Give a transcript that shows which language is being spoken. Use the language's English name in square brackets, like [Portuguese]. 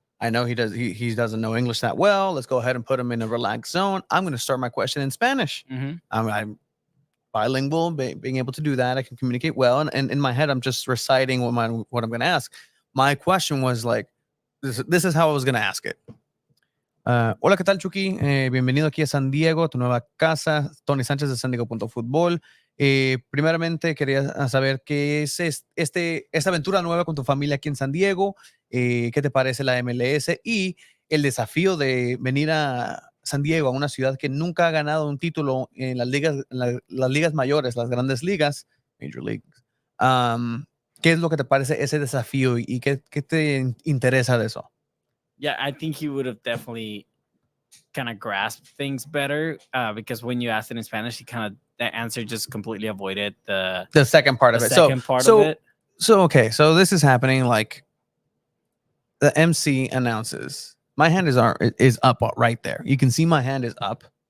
[English] I know he doesn't know English that well. Let's go ahead and put him in a relaxed zone. I'm going to start my question in Spanish. Mm-hmm. I'm bilingual, being able to do that. I can communicate well. And in my head, I'm just reciting what I'm going to ask. My question was like, this is how I was going to ask it. [Spanish] Hola, ¿qué tal, Chucky? Bienvenido aquí a San Diego, tu nueva casa. Tony Sánchez de San Diego.Fútbol. Primeramente, quería saber qué es esta aventura nueva con tu familia aquí en San Diego. ¿Qué te parece la MLS? Y el desafío de venir a San Diego, a una ciudad que nunca ha ganado un título en las ligas mayores, las grandes ligas, [English] Major Leagues. [Spanish] ¿Qué es lo que te parece ese desafío y qué te interesa de eso? [English] Yeah, I think he would have definitely kind of grasped things better because when you asked it in Spanish, the answer just completely avoided the second part of it. So okay, so this is happening. Like the MC announces, my hand is up right there. You can see my hand is up.